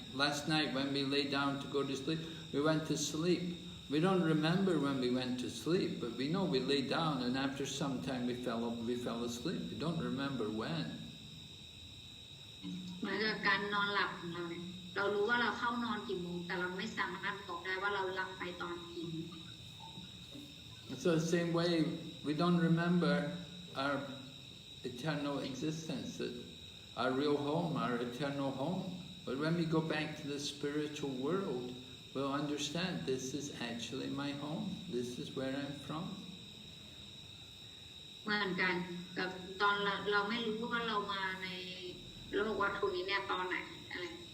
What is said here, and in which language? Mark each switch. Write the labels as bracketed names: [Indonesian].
[English] Last night when we lay down to go to sleep, we went to sleep. We don't remember when we went to sleep, but we know we lay down and after some time we fell asleep. We don't remember when. [Thai] เหมือนกับการนอนหลับของเราเนี่ยเรารู้ว่าเราเข้านอนกี่โมงแต่เราไม่สามารถบอกได้ว่าเราหลับไปตอนกี่โมง [English] So the same way, we don't remember our eternal existence, our real home, our eternal home. But when we go back to the spiritual world, we'll understand this is actually my home. This is where I'm from. [Thai] เหมือนกันกับตอนเราไม่รู้ว่าเรามาในโลกวัตถุนี้เนี่ยตอนไหนอะไร